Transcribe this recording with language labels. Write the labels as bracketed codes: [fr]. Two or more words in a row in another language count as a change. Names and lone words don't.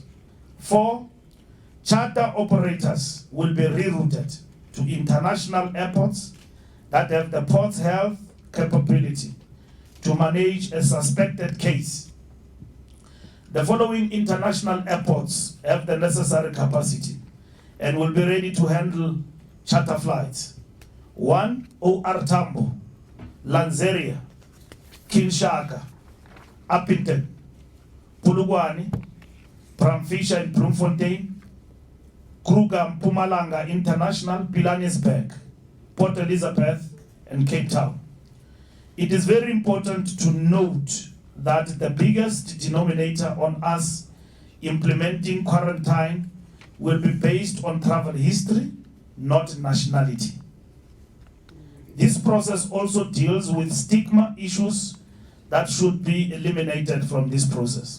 [en] 4, charter operators will be rerouted to international airports that have the Port Health capability to manage a suspected case. The following international airports have the necessary capacity and will be ready to handle charter flights. 1, OR Tambo, Lanseria, Kinshasa, Upington, Polokwane, Bramfisher and Bloemfontein, Kruger, Mpumalanga International, Pilanesberg, Port Elizabeth, and Cape Town. It is very important to note that the biggest denominator on us implementing quarantine will be based on travel history not nationality. This process also deals with stigma issues that should be eliminated from this process.